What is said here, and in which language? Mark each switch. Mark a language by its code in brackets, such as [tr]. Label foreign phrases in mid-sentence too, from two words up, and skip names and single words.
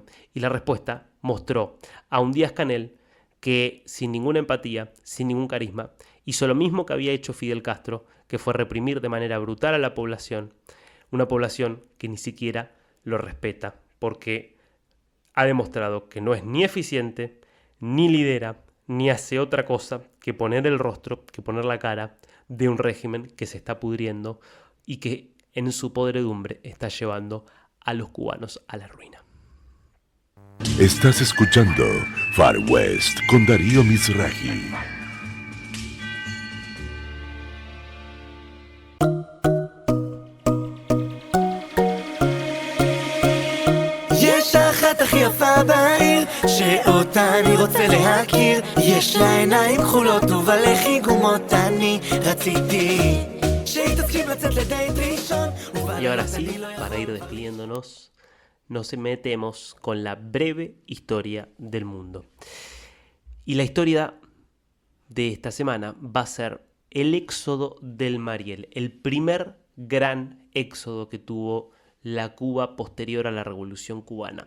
[es] Y la respuesta mostró a un Díaz-Canel que sin ninguna empatía, sin ningún carisma, hizo lo mismo que había hecho Fidel Castro, que fue reprimir de manera brutal a la población, una población que ni siquiera lo respeta, porque ha demostrado que no es ni eficiente, ni lidera, ni hace otra cosa que poner el rostro, que poner la cara de un régimen que se está pudriendo y que en su podredumbre está llevando a los cubanos a la ruina. Estás escuchando Far West con Darío Mizrahi. [he] יש אחת הכי יפה בעיר, שאותה אני רוצה להכיר. יש לה עיניים כחולות ובלחי גומות, אני רציתי שהיא תסכים לצאת לדייט ראשון. [es] Y ahora sí, para ir despidiéndonos, nos metemos con la breve historia del mundo. Y la historia de esta semana va a ser el éxodo del Mariel, el primer gran éxodo que tuvo la Cuba posterior a la Revolución Cubana.